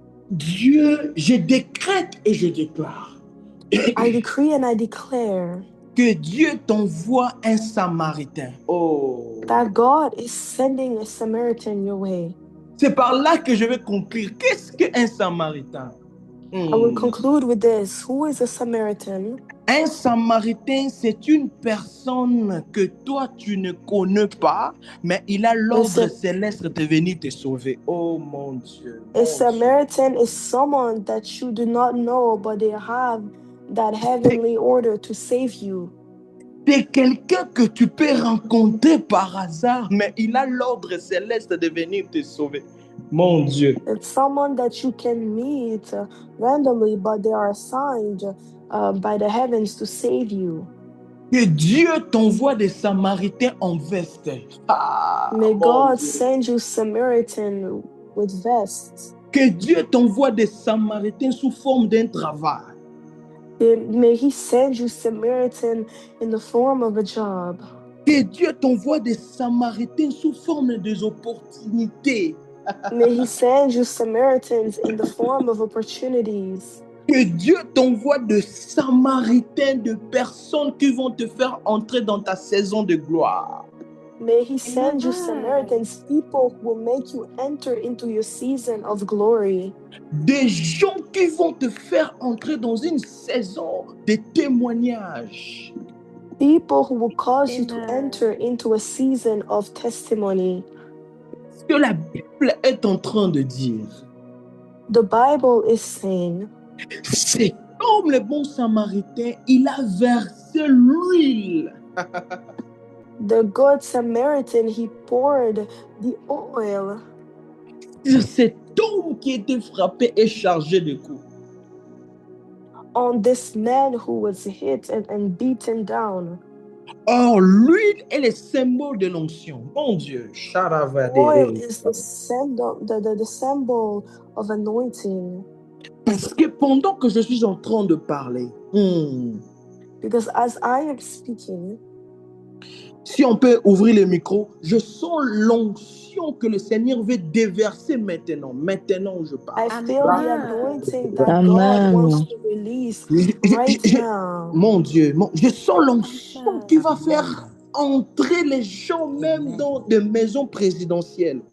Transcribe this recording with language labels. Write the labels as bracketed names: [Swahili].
[French] Dieu, je décrète et je déclare. [English] I decree and I declare [French] que Dieu t'envoie un Samaritain. Oh. [English] that God is sending a Samaritan your way. [French] C'est par là que je vais conclure. Qu'est-ce qu'un Samaritain? [English] I will conclude with this. Who is a Samaritan? [French] Un Samaritain, c'est une personne que toi, tu ne connais pas, mais il a l'ordre céleste de venir te sauver. Oh mon Dieu. [English] A Samaritan is someone that you do not know, but they have that heavenly order to save you. [French] C'est quelqu'un que tu peux rencontrer par hasard, mais il a l'ordre céleste de venir te sauver. Mon Dieu. [English] It's someone that you can meet randomly, but they are assigned by the heavens to save you. [French] Que Dieu t'envoie des Samaritains en veste. [English] May God send you Samaritan with vests. [French] Que Dieu t'envoie des Samaritains sous forme d'un travail. [English] May He send you Samaritan in the form of a job. [French] Que Dieu t'envoie des Samaritains sous forme des opportunités. [English] May He send you Samaritans in the form of opportunities. [French] Que Dieu t'envoie de Samaritains, de personnes qui vont te faire entrer dans ta saison de gloire. [English] May He send you Samaritans, people who will make you enter into your season of glory. [French] Des gens qui vont te faire entrer dans une saison de témoignage. [English] People who will cause you to enter into a season of testimony. [French] Ce que la Bible est en train de dire. [English] The Bible is saying. [French] C'est comme le bon Samaritain, il a versé l'huile. [English] The good Samaritan, he poured the oil. [French] Sur cet homme qui était frappé et chargé de coups. [English] On this man who was hit and beaten down. [French] Or, l'huile est le symbole de l'onction. Mon Dieu. [English] Oil is the symbol of anointing. [French] Parce que pendant que je suis en train de parler, [English] because as I am speaking, [French] si on peut ouvrir le micro, je sens l'onction que le Seigneur veut déverser maintenant. Maintenant où je parle. [English] I feel the anointing that God wants to release right now. [French] Mon Dieu, je sens l'onction qui va faire entrer les gens même dans des maisons présidentielles.